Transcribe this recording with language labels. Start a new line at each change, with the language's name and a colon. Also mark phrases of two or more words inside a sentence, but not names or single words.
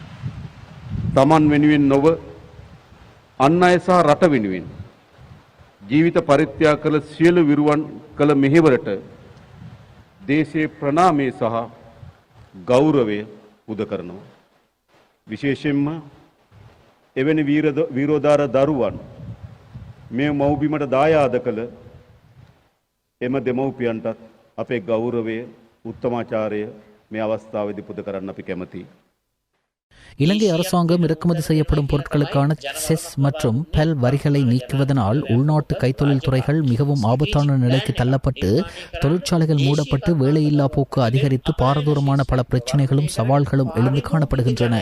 Sinhala: තමන් වෙනුවෙන් නොව අන් අය සහ රට වෙනුවෙන් ජීවිත පරිත්‍යාග කළ සියලු විරුවන් කළ මෙහෙවරට දේශයේ ප්‍රණාමය සහ ගෞරවය පුද කරනවා. විශේෂයෙන්ම එවැනි වීරෝදාර දරුවන් මේ මව්බිමට දායාද කළ එම දෙමව්පියන්ටත් අපේ ගෞරවය උත්තමාචාරය මේ අවස්ථාවේදී පුද කරන්න අපි කැමතියි.
Tamil: இலங்கை அரசாங்கம் இறக்குமதி செய்யப்படும் பொருட்களுக்கான செஸ் மற்றும் பெல் வரிகளை நீக்குவதனால் உள்நாட்டு கைத்தொழில் துறைகள் மிகவும் ஆபத்தான நிலைக்கு தள்ளப்பட்டு தொழிற்சாலைகள் மூடப்பட்டு வேலையில்லா போக்கு அதிகரித்து பாரதூரமான பல பிரச்சனைகளும் சவால்களும் எழுந்து காணப்படுகின்றன.